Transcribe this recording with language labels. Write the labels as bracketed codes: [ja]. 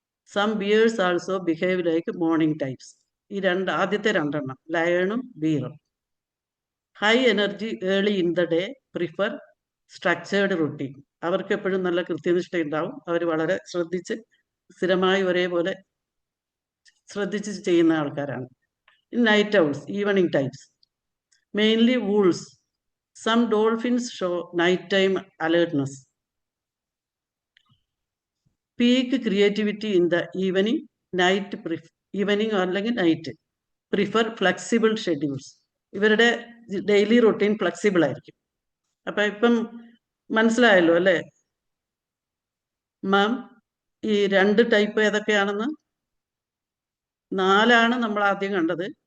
[en] Some bears also behave like morning types. [ml] ഈ ആദ്യത്തെ 2 എണ്ണം ലയണും ബിയറും. [en] High energy early in the day, prefer structured routine. [ml] അവർക്ക് എപ്പോഴും നല്ല കൃത്യനിഷ്ഠ ഉണ്ടാവും. അവർ വളരെ ശ്രദ്ധിച്ച് സ്ഥിരമായി ഒരേപോലെ ശ്രദ്ധിച്ച് ചെയ്യുന്ന ആൾക്കാരാണ്. [en] Night owls, evening types. Mainly wolves. Some dolphins show nighttime alertness. Peak creativity in the evening, evening or night. Prefer flexible schedules. [ml] ഇവരുടെ ഡെയിലി റൊട്ടീൻ ഫ്ലെക്സിബിൾ ആയിരിക്കും. അപ്പം ഇപ്പം മനസ്സിലായല്ലോ അല്ലേ മാം? ഈ 2 ടൈപ്പ് ഏതൊക്കെയാണെന്ന്? 4 നമ്മൾ ആദ്യം കണ്ടത്.